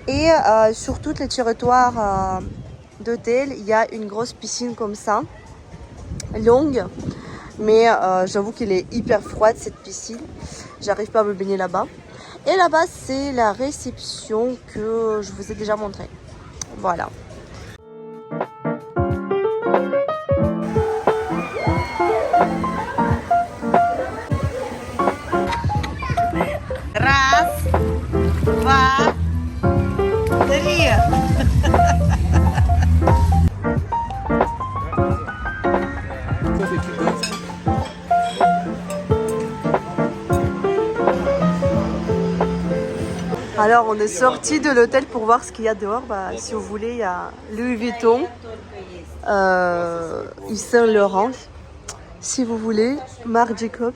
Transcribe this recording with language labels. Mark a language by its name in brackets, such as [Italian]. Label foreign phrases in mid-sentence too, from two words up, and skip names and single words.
[French] Et sur tous les territoires d'hôtel, il y a une grosse piscine comme ça, longue. Mais j'avoue qu'elle est hyper froide cette piscine. J'arrive pas à me baigner là-bas. Et là-bas, c'est la réception que je vous ai déjà montré. Voilà. [Russian] Раз, два, три. [French] Alors on est sorti de l'hôtel pour voir ce qu'il y a dehors. Bah, si vous voulez, il y a Louis Vuitton, Yves Saint Laurent, si vous voulez, Marc Jacobs.